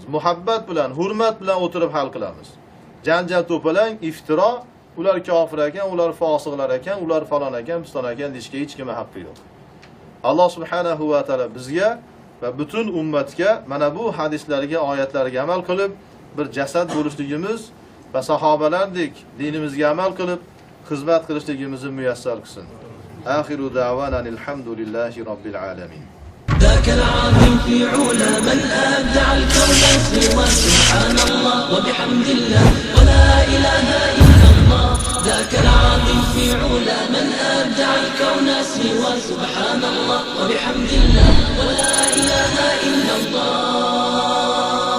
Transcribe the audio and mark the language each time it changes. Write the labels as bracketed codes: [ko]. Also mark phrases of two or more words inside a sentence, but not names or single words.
[uz] Muhabbat bilan, hurmat bilan o'tirib hal qilamiz. Janjal to'palang, iftiro, ular kofir ekan, ular fosiqlar ekan, ular falon ekan, piston ekan deyishga hech kimga haqqi yo'q. Alloh [ar] سبحانه وتعالى [uz] bizga va butun ummatga mana bu hadislarga, oyatlarga amal qilib, bir jasad bo'lishligimiz va sahobalardek dinimizga amal qilib, xizmat qilishligimizni muyassar qilsin. [ar] آخر دعوانا الحمد لله رب العالمين. ذاك العظيم في علا من أبدع الكون سوى سبحان الله وبحمد الله ولا إله إلا الله. ذاك العظيم في علا من أبدع الكون سوى سبحان الله وبحمد الله ولا إله إلا الله.